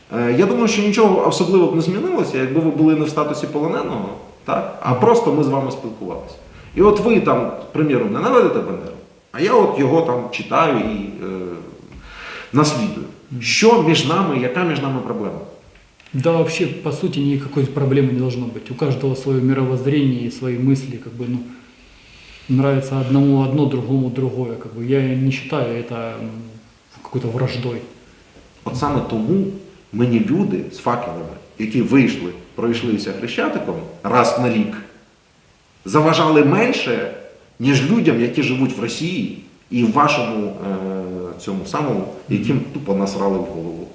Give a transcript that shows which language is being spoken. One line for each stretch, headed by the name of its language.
Ukrainian: Я думаю, що нічого особливо б не змінилося, якби ви були не в статусі полоненого, так? А просто ми з вами спілкувалися. І от ви там, приміром, ненавидите Бандеру, а я от його там читаю і наслідую. Що між нами, яка між нами проблема?
Russian: Да, вообще, по сути, никакой проблемы не должно быть. У каждого свое мировоззрение и свои мысли, как бы, ну, нравится одному одно, другому другое. Как бы. Я не считаю это какой-то враждой.
Ukrainian: От саме тому мені люди з факелами, які вийшли, пройшлися Хрещатиком раз на рік, заважали менше, ніж людям, які живуть в Росії і в вашому цьому самому, яким тупо насрали в голову.